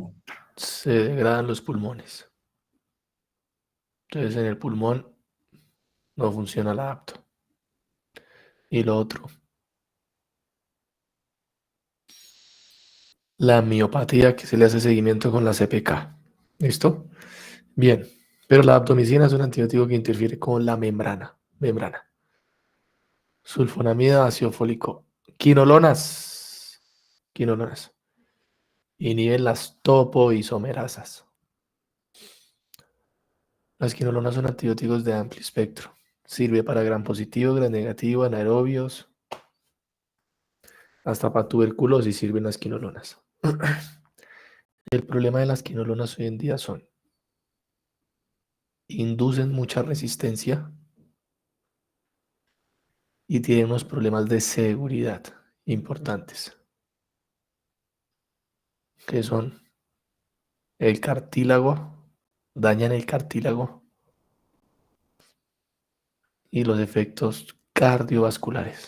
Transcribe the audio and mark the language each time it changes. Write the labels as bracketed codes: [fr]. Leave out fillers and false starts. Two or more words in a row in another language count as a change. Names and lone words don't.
[es] Se degradan los pulmones. Entonces en el pulmón no funciona el adapto. Y lo otro, la miopatía que se le hace seguimiento con la CPK. ¿Listo? Bien. Pero la aptomicina es un antibiótico que interfiere con la membrana. Membrana. Sulfonamida, ácido fólico. Quinolonas. Quinolonas. Inhiben las topoisomerasas. Las quinolonas son antibióticos de amplio espectro. Sirve para gram positivo, gram negativo, anaerobios. Hasta para tuberculosis sirven las quinolonas. El problema de las quinolonas hoy en día inducen mucha resistencia y tienen unos problemas de seguridad importantes, que son el cartílago, dañan el cartílago y los efectos cardiovasculares.